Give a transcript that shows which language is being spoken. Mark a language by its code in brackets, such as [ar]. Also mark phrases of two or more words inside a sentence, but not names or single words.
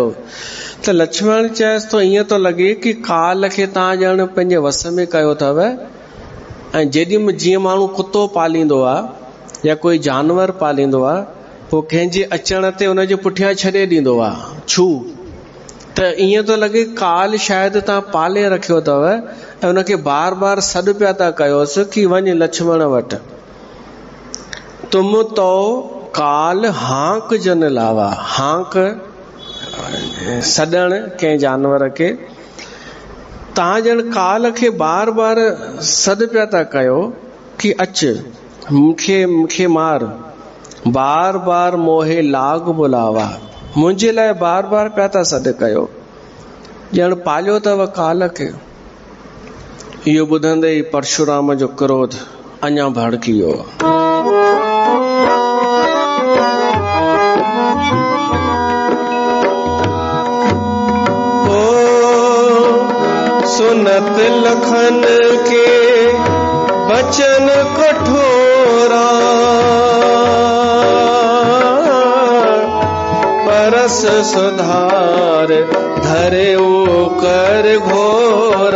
[sd] त लक्ष्मण चएसि थो, ईअं थो लॻे कि काल खे तव्हां ॼण पंहिंजे वस में कयो अथव, ऐं जेॾी जीअं माण्हू कुतो पालींदो आहे या कोई जानवर पालींदो आहे, पोइ कंहिंजे अचण ते हुनजे पुठियां छॾे ॾींदो आहे छू, त ईअं थो लॻे काल शायदि तव्हां पाले रखियो अथव ऐं हुनखे बार बार सॾु पिया था कयोसि कि वञ लक्ष्मण वटि। [awa] तुम तो काल हांक जन लावा, [sd] हांक सॾण कंहिं जानवर खे, तव्हां ॼण काल खे बार बार सॾु पिया था कयो कि अच मूंखे मार, [awa] बार बार मोहे लाग बुलावा, [sd] मुंहिंजे लाइ बार बार पिया था सॾु कयो, ॼण पालियो अथव काल खे। इहो ॿुधंदे ई परशुराम जो क्रोध अञा भड़की वियो। [awa] सुनत लखन के बचन कठोरा, परस सुधार धरे कर घोरा।